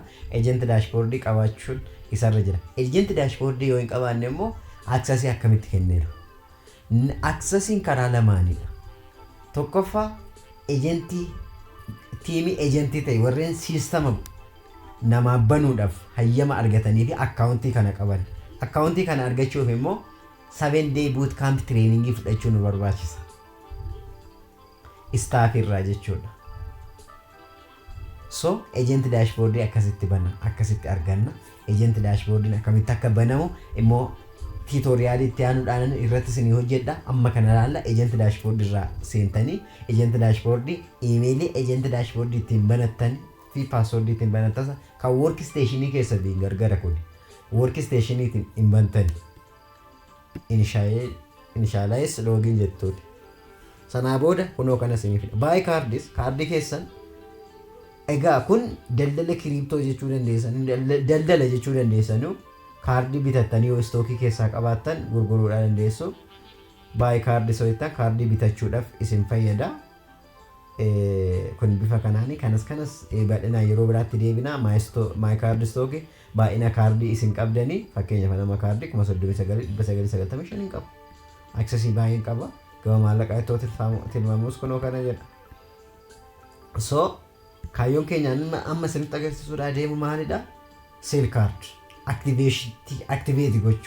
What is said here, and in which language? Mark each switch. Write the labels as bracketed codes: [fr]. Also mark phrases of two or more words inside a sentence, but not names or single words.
[en] Agent dashboard [om] qabaachuun isarra jira. [en] Agent dashboard [om] yoo hin qabaanne immoo access akkamitti kenneeru? Accessiin karaa lamaanidha. Tokkoffaa tiimii agentii ta'e warreen siistama nama banuudhaaf hayyama argatanii fi akkaawuntii kana qaban. Akkaawuntii kana argachuuf immoo [en] 7 day bootcamp training [om] fudhachuu nu barbaachisa. Staff irraa jechuudha. So [en] agent dashboard [om] akkasitti bana akkasitti arganna. [en] Agent dashboard [om] akkamitti akka banamu immoo tutorial itti aanuudhaan irratti isin hojjedha. Amma kana laalla [en] agent dashboard [om] irraa seentanii [en] agent dashboard email agent dashboard [om] ittiin banattan fi password ittiin banattan kan workstation keessa biin gargara kun workstation ittiin bantan [en] initialize login [om] jettuudha. Sanaa booda kunoo kana isiniif [en] buy cards [om] kaardii keessan egaa kun daldala kiriptoo jechuu dandeessan kaardii bitattanii yoo stookii keessaa qabaattan gurguruudhaan dandeessu. [en] Buy card [om] soitta kaardii bitachuudhaaf isin fayyada. Kun bifa kanaani kanas bal'ina yeroo biraatti deebina. [en] My card stock [om] baay'ina kaardii isin qabdanii fakkeenyaaf nama kaardii 39,995 qabu. Accessii baay'een qaba. Gama maallaqaa itti tilmaamus kunoo kana jedha. So kaayyoon keenya amma isinitti agarsiisuudhaa deemu maalidha? [en] Sale card activate gochuu.